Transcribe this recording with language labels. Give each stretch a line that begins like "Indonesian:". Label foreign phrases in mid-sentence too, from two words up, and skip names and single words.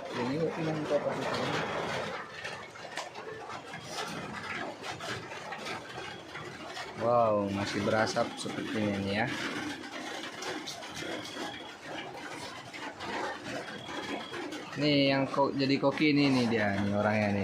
Indonesian: Ini pinang ko pa dito. Wow, masih berasap sepertinya ini ya. Nih yang jadi koki ini nih dia nih orangnya nih.